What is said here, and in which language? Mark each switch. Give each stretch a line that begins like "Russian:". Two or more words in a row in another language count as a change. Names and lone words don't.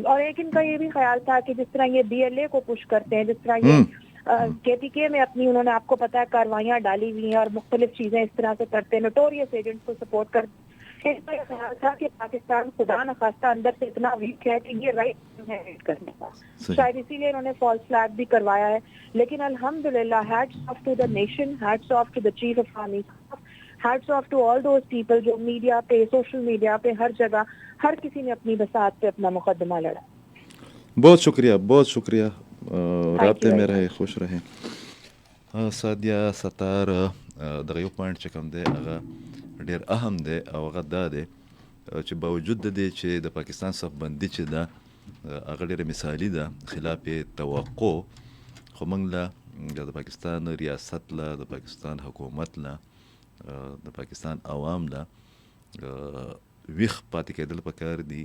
Urdu: اور ایک ان کا یہ بھی خیال تھا کہ جس طرح یہ BLA کو پش کرتے ہیں, جس طرح یہ KPK میں اپنی انہوں نے آپ کو پتا ہے کاروائیاں ڈالی ہوئی ہیں اور مختلف چیزیں اس طرح سے کرتے ہیں,
English: notorious agents
Urdu: کو سپورٹ کرتے ہیں. ان کا یہ خیال تھا کہ پاکستان خدا نخواستہ اندر سے اتنا ویک ہے کہ یہ رائٹ ہے کرنے کا, شاید اسی لیے انہوں نے
English: false flag
Urdu: بھی کروایا ہے. لیکن الحمدللہ
English: hats off to the nation, hats off to the chief of army, hats off to all those people
Urdu: جو میڈیا پہ, سوشل میڈیا پہ, ہر جگہ ہر کسی نے اپنی بساط پہ اپنا مقدمہ لڑا. بہت شکریہ, بہت شکریہ, رابطے میں رہے, خوش رہیں.
Pashto: سادیه ستار دغه یو پوینټ چې کوم دی هغه ډېر اهم دی او هغه دا دی چې باوجود د دې چې د پاکستان صفبندي چې ده هغه ډېره مثالي ده خلاف توقع, خو موږ له د پاکستان ریاست له, د پاکستان حکومت له, د پاکستان عوام له ویښ پاتې کېدل پکار دي.